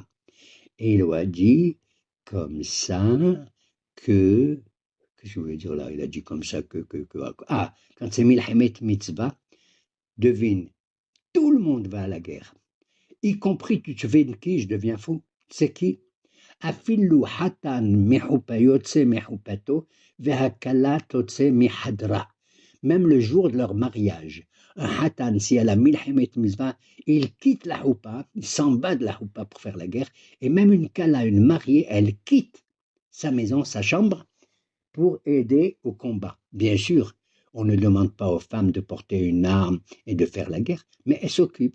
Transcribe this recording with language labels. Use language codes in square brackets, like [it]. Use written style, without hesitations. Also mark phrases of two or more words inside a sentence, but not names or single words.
[fr] Et il a dit comme ça que, qu'est-ce que je voulais dire là? Il a dit comme ça quand c'est [he] מלחמת מצווה, [fr] devine, tout le monde va à la guerre, y compris, tu devines qui, je deviens fou, c'est qui? [he] אפילו חתן מחופה יוצא מחופתו והכלה תוצא מחדרה. [fr] Même le jour de leur mariage, un hatan, si elle a [he] מלחמת מצווה, [fr] il quitte la houpa, il s'en va de la houpa pour faire la guerre, et même une kala, une mariée, elle quitte sa maison, sa chambre, pour aider au combat. Bien sûr, on ne demande pas aux femmes de porter une arme et de faire la guerre, mais elles s'occupent.